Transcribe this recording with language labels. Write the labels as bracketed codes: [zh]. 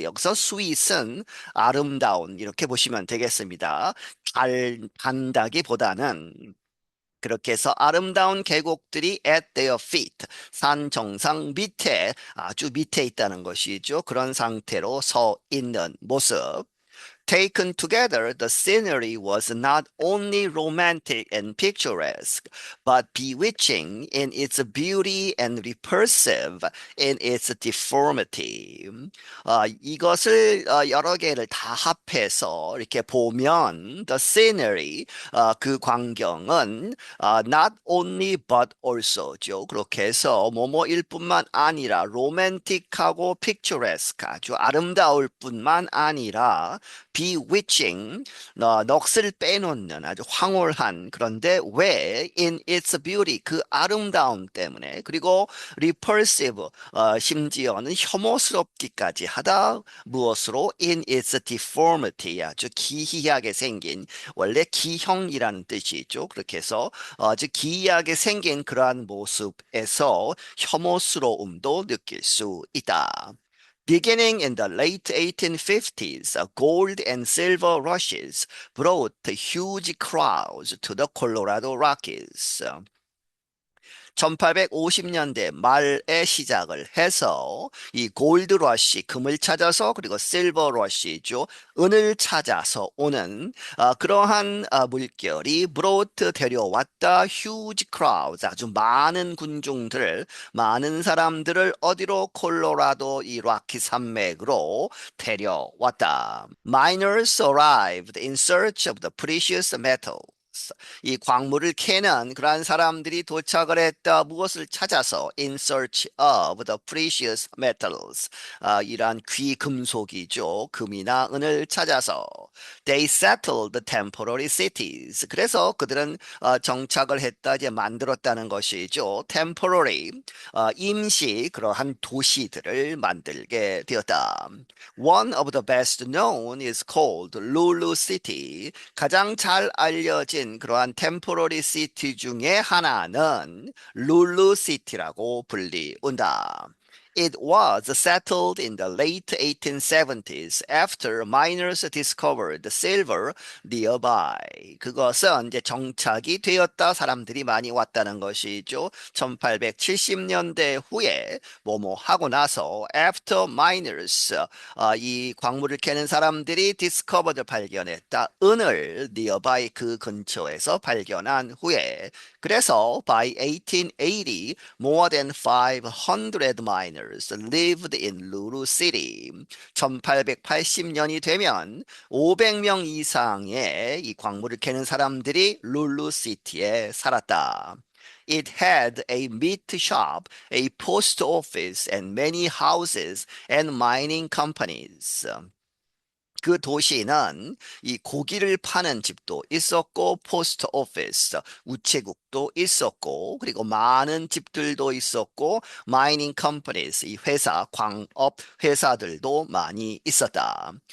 [ko] 여기서 sweet은 아름다운 이렇게 보시면 되겠습니다. 단다기보다는 그렇게 해서 아름다운 계곡들이 [en] at their feet, [ko] 산 정상 밑에 아주 밑에 있다는 것이죠. 그런 상태로 서 있는 모습. [en] Taken together, the scenery was not only romantic and picturesque, but bewitching in its beauty and repulsive in its deformity. [ko] 이것을 여러 개를 다 합해서 이렇게 보면 [en] the scenery, [ko] 그 광경은 [en] not only but also [ko] 죠. 그렇게 해서 뭐뭐일 뿐만 아니라 로맨틱하고 picturesque, 아주 아름다울 뿐만 아니라 bewitching, 넋을 빼놓는 아주 황홀한 그런데 왜 [en] in its beauty [ko] 그 아름다움 때문에 그리고 repulsive 심지어는 혐오스럽기까지 하다 무엇으로 [en] in its deformity [ko] 아주 기이하게 생긴 원래 기형이라는 뜻이 있죠. 그렇게 해서 아주 기이하게 생긴 그러한 모습에서 혐오스러움도 느낄 수 있다. [en] Beginning in the late 1850s, gold and silver rushes brought huge crowds to the Colorado Rockies. [ko] 1850년대 말에 시작을 해서 이 골드 러시, 금을 찾아서 그리고 실버 러시죠. 은을 찾아서 오는 그러한 물결이 brought 데려왔다 [en] huge crowds [ko] 아주 많은 군중들, 많은 사람들을 어디로 콜로라도 이 락키 산맥으로 데려왔다. [en] Miners arrived in search of the precious metal. [ko] 이 광물을 캐는 그러한 사람들이 도착을 했다. 무엇을 찾아서 [en] in search of the precious metals. [ko] 이러한 귀금속이죠. 금이나 은을 찾아서 [en] they settled the temporary cities. [ko] 그래서 그들은 정착을 했다. 이제 만들었다는 것이죠. temporary 임시 그러한 도시들을 만들게 되었다. [en] One of the best known is called Lulu City. [ko] 가장 잘 알려진 그러한 템포러리 시티 중에 하나는 룰루 시티라고 불리운다. [en] It was settled in the late 1870s after miners discovered silver nearby. [ko] 그것은 이제 정착이 되었다. 사람들이 많이 왔다는 것이죠. 1870년대 후에 뭐뭐 하고 나서 [en] after miners [ko] 이 광물을 캐는 사람들이 discovered 발견했다. 은을 [en] nearby [ko] 그 근처에서 발견한 후에 그래서 [en] by 1880 more than 500 miners lived in Lulu City. [ko] 1880년이 되면 500명 이상의 이 광물을 캐는 사람들이 룰루시티에 살았다. [en] It had a meat shop, a post office, and many houses and mining companies. [ko] 그 도시는 이 고기를 파는 집도 있었고 포스트 오피스 우체국도 있었고 그리고 많은 집들도 있었고 마이닝 컴퍼니스 이 회사 광업 회사들도 많이 있었다.